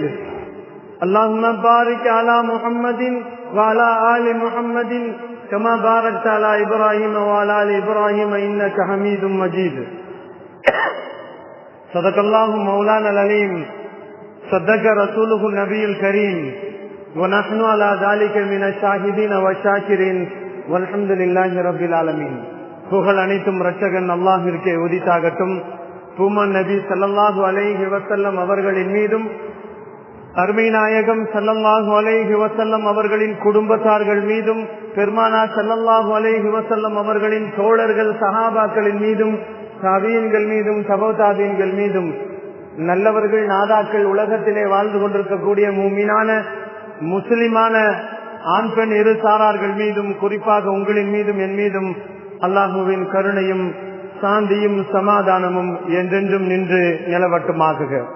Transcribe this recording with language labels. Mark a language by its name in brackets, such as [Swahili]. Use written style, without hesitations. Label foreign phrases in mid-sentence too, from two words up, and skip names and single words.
[Arabic] اللهم بارك على محمد وعلى آل محمد كما باركت على إبراهيم وعلى آل إبراهيم إنك حميد مجيد. صدق الله مولانا العليم. صدق رسوله النبي الكريم. ونحن على ذلك من الشاهدين والشاكرين والحمد لله رب العالمين. [Tamil] புகழ் அனைத்தும் இரட்சகன் அல்லாஹ்விற்கே உரித்தாகட்டும். பூமன் நபி [Arabic] صلى الله عليه وسلم [Tamil] அவர்களின் மீதும் அருமை நாயகம் [Arabic] صلى الله عليه وسلم [Tamil] அவர்களின் குடும்பத்தார்கள் மீதும் பெருமானார் [Arabic] صلى الله عليه وسلم [Tamil] அவர்களின் தோழர்கள் சஹாபாக்களின் மீதும் தாபீன்கள் மீதும் தபௌ தாபீன்கள் மீதும் நல்லவர்கள் நாதாக்கள் உலகத்திலே வாழ்ந்து கொண்டிருக்கக்கூடிய மூமினான முஸ்லிமான ஆண் பெண் இரு சாரார்கள் மீதும் குறிப்பாக உங்களின் மீதும் என் மீதும் அல்லாஹுவின் கருணையும் சாந்தியும் சமாதானமும் என்றென்றும் நின்று நிலவட்டுமாகுக.